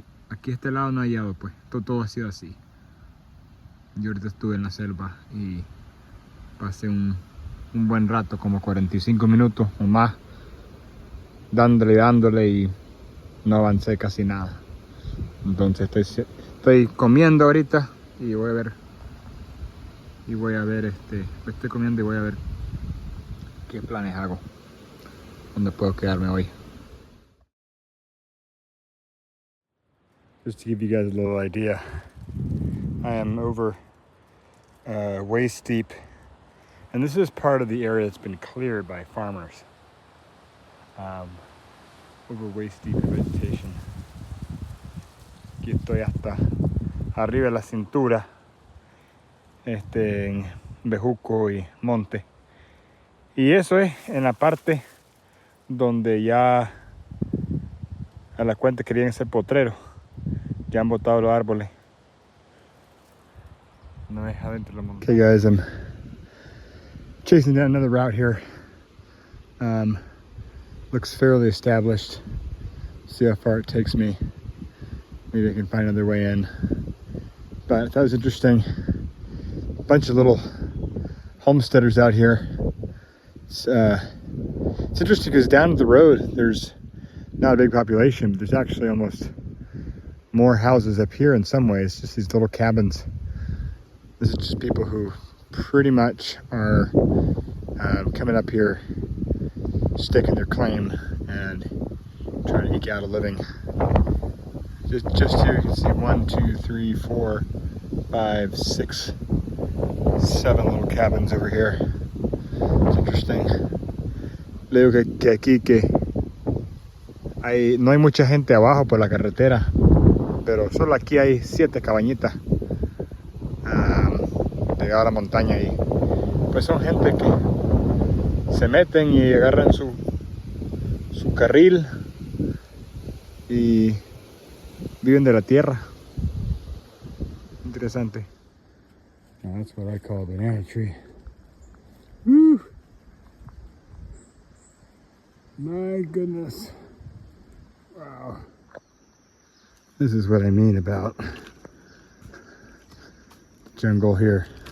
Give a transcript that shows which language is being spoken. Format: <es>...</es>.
<es>aquí este lado no ha hallado, pues todo ha sido así. Yo ahorita estuve en la selva y pasé un buen rato, como 45 minutos o más, dándole y no avancé casi nada. Entonces estoy comiendo ahorita y voy a ver estoy comiendo y voy a ver qué planes hago, dónde puedo quedarme hoy.</es> <en>Just to give you guys a little idea, I am over waist deep, and this is part of the area that's been cleared by farmers. Over waist deep in vegetation.</en> <es>Aquí estoy hasta arriba de la cintura, en bejuco y monte. Y eso es en la parte donde ya a la cuenta querían ser potreros. Ya han botado los árboles. No es adentro de la montaña.</es> <en>Okay guys, I'm chasing down another route here. Looks fairly established. See how far it takes me. Maybe I can find another way in. But that was interesting. A bunch of little homesteaders out here. It's interesting because down the road there's not a big population, but there's actually almost more houses up here in some ways, just these little cabins. This is just people who pretty much are coming up here, staking their claim and trying to eke out a living. Just here you can see 1, 2, 3, 4, 5, 6, 7 little cabins over here. It's interesting.</en> <es>Le digo que aquí no hay mucha gente abajo por la carretera, pero solo aquí hay 7 cabañitas pegadas a la montaña, y pues son gente que se meten y agarran su carril y viven de la tierra. Interesante.</es> <en>Now that's what I call a banana tree. Woo! My goodness. Wow. This is what I mean about jungle here.</en>